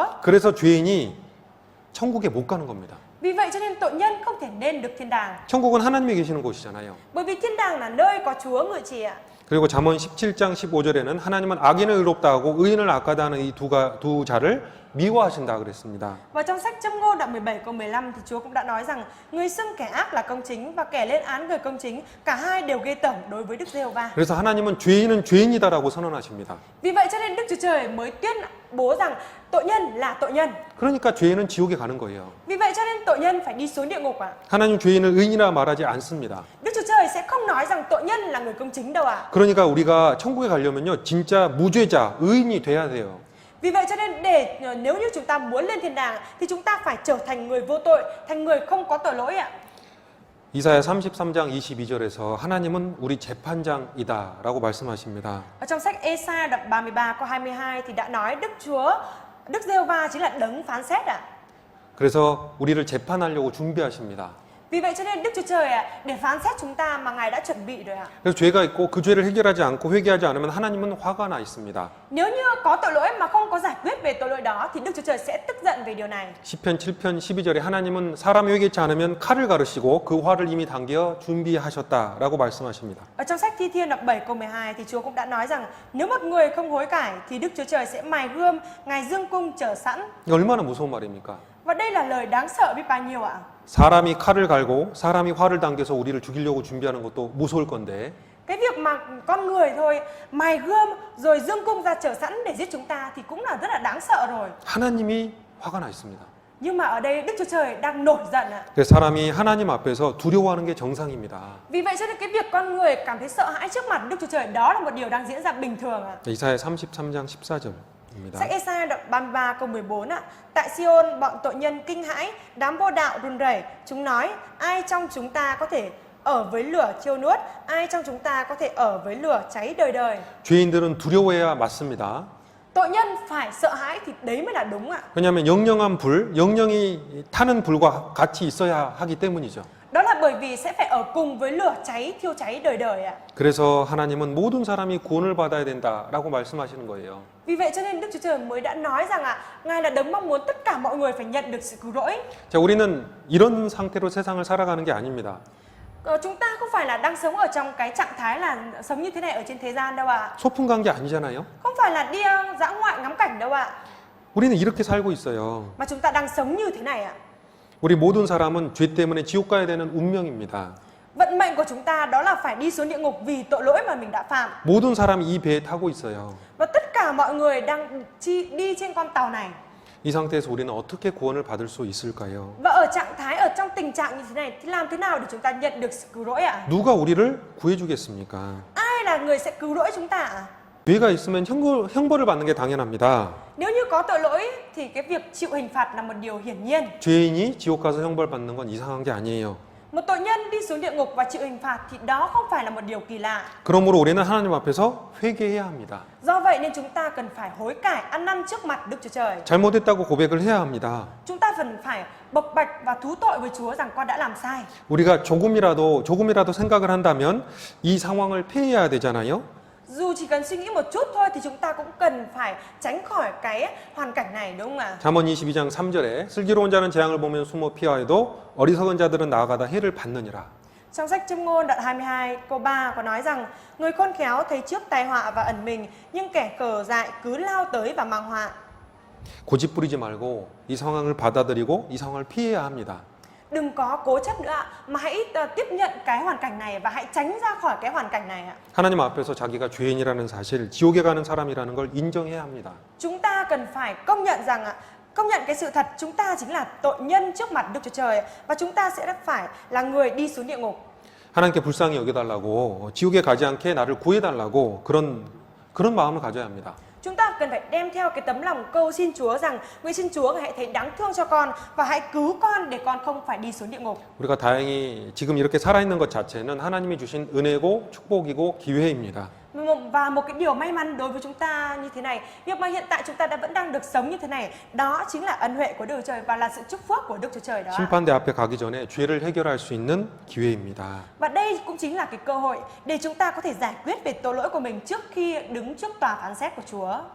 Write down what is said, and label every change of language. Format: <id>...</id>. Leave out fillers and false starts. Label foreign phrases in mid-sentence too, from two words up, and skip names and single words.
<ko>그래서 죄인이 천국에 못 가는 겁니다.</ko> <vi>Vì vậy cho nên tội nhân không thể nên được thiên đàng.</vi> <ko>천국은 하나님이 계시는 곳이잖아요.</ko> <vi>Bởi vì thiên đàng là nơi có Chúa ngự trị ạ.</vi> <ko>그리고 잠언 17장 15절에는 하나님은 악인을 의롭다 하고 의인을 악하다 하는 이 두 자를 미워하신다 그랬습니다.</ko> <vi>Và trong sách Châm ngôn đoạn 17 câu 15 thì Chúa cũng đã nói rằng người xưng kẻ ác là công chính và kẻ lên án người công chính, cả hai đều ghê tởm đối với Đức Giê-hô-va.</vi> <ko>그래서 하나님은 죄인은 죄인이다라고 선언하십니다.</ko> <vi>Vì vậy cho nên Đức Chúa Trời mới tuyên bố rằng tội nhân là tội nhân.</vi> <ko>그러니까 죄인은 지옥에 가는 거예요.</ko> <vi>Vì vậy cho nên tội nhân phải đi xuống địa ngục ạ.</vi> <ko>하나님 죄인을 의인이라 말하지 않습니다.</ko> <vi>Đức Chúa Trời sẽ không nói rằng tội nhân là người công chính đâu ạ.</vi> <ko>그러니까 우리가 천국에 가려면요, 진짜 무죄자, 의인이 돼야 돼요.</ko> <vi>Vì vậy cho nên nếu như chúng ta muốn lên thiên đàng thì chúng ta phải trở thành người vô tội, thành người không có tội lỗi ạ.</vi> <ko>이사야 33장 22절에서 하나님은 우리 재판장이다라고 말씀하십니다.</ko> <vi>Ở trong sách Ê-sa đoạn 33 câu 22 thì đã nói Đức Giê-hô-va chính là đấng phán xét ạ.</vi> <ko>그래서 우리를 재판하려고 준비하십니다.</ko> <vi>Vì vậy cho nên Đức Chúa Trời để phán xét chúng ta mà Ngài đã chuẩn bị rồi ạ.</vi> <ko>그래서 죄가 있고 그 죄를 해결하지 않고 회개하지 않으면 하나님은 화가 나 있습니다.</ko> <vi>Nếu như có tội lỗi mà không có giải quyết về tội lỗi đó thì Đức Chúa Trời sẽ tức giận về điều này.</vi> <ko>시편 7편 12절에 하나님은 사람이 회개치 않으면 칼을 가르시고 그 화를 이미 당겨 준비하셨다라고 말씀하십니다.</ko> <vi>Ở trong sách Thi Thiên đoạn 7 câu 12 thì Chúa cũng đã nói rằng nếu một người không hối cải thì Đức Chúa Trời sẽ mài gươm, Ngài dương cung chờ sẵn.</vi> <ko>얼마나 무서운 말입니까?</ko> <vi>Và đây là lời đáng sợ biết bao nhiêu ạ.</vi> <ko>사람이 칼을 갈고 사람이 화를 당겨서 우리를 죽이려고 준비하는 것도 무서울 건데</ko> <vi>Cái việc mà con người thôi mài gươm rồi dương cung ra chờ sẵn để giết chúng ta thì cũng là rất là đáng sợ rồi.</vi> <ko>하나님이 화가 나 있습니다.</ko> <vi>Nhưng mà ở đây Đức Chúa Trời đang nổi giận ạ.</vi> <ko>그래서 사람이 하나님 앞에서 두려워하는 게 정상입니다.</ko> <vi>Vì vậy cho nên cái việc con người cảm thấy sợ hãi trước mặt Đức Chúa Trời đó là một điều đang diễn ra bình thường ạ.</vi> <ko>이사야 33장 14절입니다.</ko> <vi>Sách Ê-sa đoạn 33 câu 14 ạ. Tại Sion bọn tội nhân kinh hãi, đám vô đạo run rẩy, chúng nói: ai trong chúng ta có thể ở với lửa thiêu nuốt, ai trong chúng ta có thể ở với lửa cháy đời đời.</vi> <ko>죄인들은 두려워해야 맞습니다.</ko> <vi>Tội nhân phải sợ hãi thì đấy mới là đúng ạ.</vi> <ko>왜냐하면 영영한 불, 영영이 타는 불과 같이 있어야 하기 때문이죠.</ko> <vi>Đó là bởi vì sẽ phải ở cùng với lửa cháy thiêu cháy đời đời ạ.</vi> <ko>그래서 하나님은 모든 사람이 구원을 받아야 된다라고 말씀하시는 거예요.</ko> <vi>Vì vậy cho nên Đức Chúa Trời mới đã nói rằng Ngài là đấng mong muốn tất cả mọi người phải nhận được sự cứu rỗi.</vi> <ko>자, 우리는 이런 상태로 세상을 살아가는 게 아닙니다.</ko> <vi>Chúng ta không phải là đang sống ở trong cái trạng thái là sống như thế này ở trên thế gian đâu ạ.</vi> <ko>소풍 간 게 아니잖아요.</ko> <vi>Không phải là đi dã ngoại ngắm cảnh đâu ạ.</vi> <ko>우리는 이렇게 살고 있어요.</ko> <vi>Mà chúng ta đang sống như thế này ạ.</vi> <ko>우리 모든 사람은 죄 때문에 지옥 가야 되는 운명입니다.</ko> <vi>Vận mệnh của chúng ta đó là phải đi xuống địa ngục vì tội lỗi mà mình đã phạm.</vi> <ko>모든 사람이 이 배에 타고 있어요.</ko> <vi>Và tất cả mọi người đang đi trên con tàu này.</vi> <ko>이 상태에서 우리는 어떻게 구원을 받을 수 있을까요?</ko> <vi>Và ở trạng thái ở trong tình trạng như thế này thì làm thế nào để chúng ta nhận được sự cứu rỗi ạ?</vi> <ko>누가 우리를 구해주겠습니까?</ko> <vi>Ai là người sẽ cứu rỗi chúng ta ạ?</vi> <ko>죄가 있으면 형벌을 받는 게 당연합니다.</ko> <vi>Nếu như có tội lỗi thì cái việc chịu hình phạt là một điều hiển nhiên.</vi> <ko>죄인이 지옥 가서 형벌 받는 건 이상한 게 아니에요.</ko> <vi>Một tội nhân đi xuống địa ngục và chịu hình phạt thì đó không phải là một điều kỳ lạ.</vi> <ko>그러므로 우리는 하나님 앞에서 회개해야 합니다.</ko> <vi>Do vậy nên chúng ta cần phải hối cải ăn năn trước mặt Đức Chúa Trời.</vi> <ko>잘못했다고 고백을 해야 합니다.</ko> <vi>Chúng ta cần phải bộc bạch và thú tội với Chúa rằng con đã làm sai.</vi> <ko>우리가 조금이라도 생각을 한다면 이 상황을 피해야 되잖아요.</ko> <vi>Dù chỉ cần suy nghĩ một chút thôi thì chúng ta cũng cần phải tránh khỏi cái hoàn cảnh này đúng không ạ?</vi> <ko>잠언 22장 3절에 슬기로운 자는 재앙을 보면 숨어 피하여도 어리석은 자들은 나아가다 해를 받느니라.</ko> <vi>Trong sách Châm ngôn đoạn 22 câu 3 có nói rằng người khôn khéo thấy trước tai họa và ẩn mình, nhưng kẻ khờ dại cứ lao tới và mang họa.</vi> <ko>고집 부리지 말고 이 상황을 받아들이고 이 상황을 피해야 합니다.</ko> <vi>Đừng có cố chấp nữa ạ, mà hãy tiếp nhận cái hoàn cảnh này và hãy tránh ra khỏi cái hoàn cảnh này ạ.</vi> <ko>하나님 앞에서 자기가 죄인이라는 사실, 지옥에 가는 사람이라는 걸 인정해야 합니다.</ko> <vi>Chúng ta cần phải công nhận rằng công nhận cái sự thật chúng ta chính là tội nhân trước mặt Đức Chúa Trời và chúng ta sẽ phải là người đi xuống địa ngục.</vi> <ko>하나님께 불쌍히 여겨달라고, 지옥에 가지 않게 나를 구해달라고 그런 마음을 가져야 합니다.</ko> <vi>Chúng ta cần phải đem theo cái tấm lòng cầu xin Chúa rằng nguyện xin Chúa hãy thấy đáng thương cho con và hãy cứu con để con không phải đi xuống địa ngục.</vi> <ko>우리가 다행히 지금 이렇게 살아있는 것 자체는 하나님이 주신 은혜고 축복이고 기회입니다.</ko> <vi>Và một cái điều may mắn đối với chúng ta như thế này, việc mà hiện tại chúng ta vẫn đang được sống như thế này, đó chính là ân huệ của Đức Chúa Trời và là sự chúc phước của Đức Chúa Trời đó.</vi> <ko>심판대 앞에 가기 전에 죄를 해결할 수 있는 기회입니다.</ko> <vi>Và đây cũng chính là cái cơ hội để chúng ta có thể giải quyết về tội lỗi của mình trước khi đứng trước tòa phán xét của Chúa.</vi>